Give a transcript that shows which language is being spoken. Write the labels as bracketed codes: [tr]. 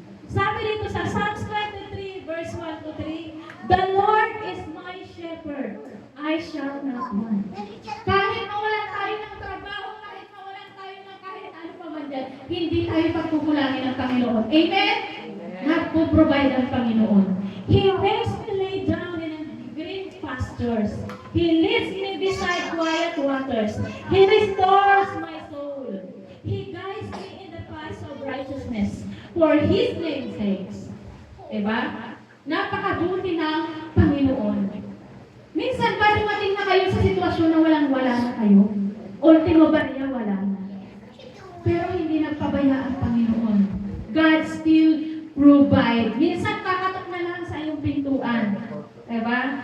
[tl] Sabi dito sa [en] Psalms 23 verse 1 to 3, the Lord is my shepherd, I shall not want. [tl] Kahit mawalan tayo ng trabaho, kahit mawalan tayo ng kahit ano pa man dyan, hindi tayo pagkukulangin ng Panginoon. Amen? Nagpo-provide ang Panginoon. [en] He makes me lay down in green pastures. He leads me beside quiet waters. He restores my soul. He guides me in the paths of righteousness for His name's sake. [tl] Diba? Napakabuti ng Panginoon. Minsan ba dumating na kayo sa sitwasyon na walang-wala na kayo? Ultimo ba niya wala na? Pero hindi nagpabaya ang Panginoon. [en] God still provide. [tl] Minsan kakatok na lang sa iyong pintuan. Diba?